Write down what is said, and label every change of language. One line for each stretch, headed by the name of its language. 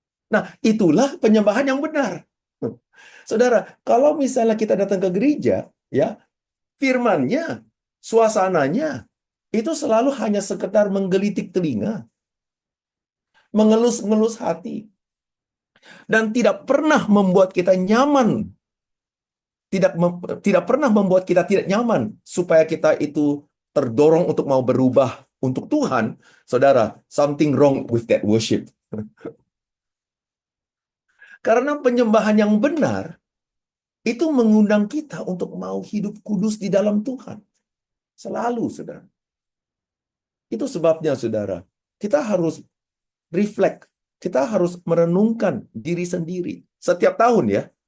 Indonesian: Nah, itulah penyembahan yang benar. Saudara, kalau misalnya kita datang ke gereja, ya, firman-Nya, suasananya, itu selalu hanya sekedar menggelitik telinga, mengelus-ngelus hati, dan tidak pernah membuat kita nyaman, tidak pernah membuat kita tidak nyaman, supaya kita itu terdorong untuk mau berubah untuk Tuhan. Saudara,
English: something wrong with that worship.
Indonesian: Karena penyembahan yang benar itu mengundang kita untuk mau hidup kudus di dalam Tuhan. Selalu, saudara. Itu sebabnya, saudara, kita harus reflect. Kita harus merenungkan diri sendiri. Setiap tahun, ya.